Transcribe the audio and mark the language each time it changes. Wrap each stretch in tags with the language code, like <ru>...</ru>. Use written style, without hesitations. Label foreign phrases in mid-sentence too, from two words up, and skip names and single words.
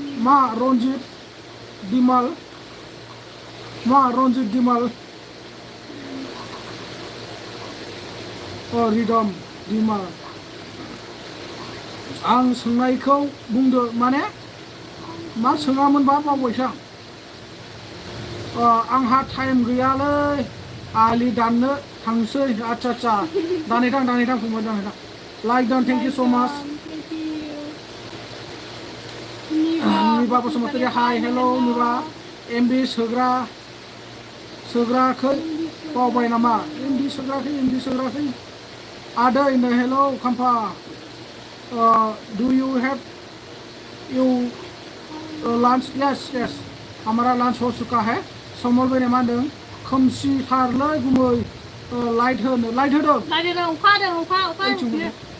<brx>Ma Ronjit Dimal Ridom Dimal आं सोंनायखौ बुंदो माने मा सोङामोनबा बावबायसो आं आंहा टाइम गैयालै आलि दाननो थांसै आच्चा दानै थां फंबाय दानै थां</brx> <en>like down thank you so much</en> <brx>निबा बसुमतारी हाय हेल' निबा एमबि सोग्राखै बावबाय नामा एमबि सोग्राखै आदै नै हेल' खाम्फा</brx> <en>do you have you lunch yes</en> <hi>हमारा लंच हो चुका है</hi> <brx>समल बायना मा होनदों खोमसिथारलै गुमै लाइट होदों अखा हादों</brx>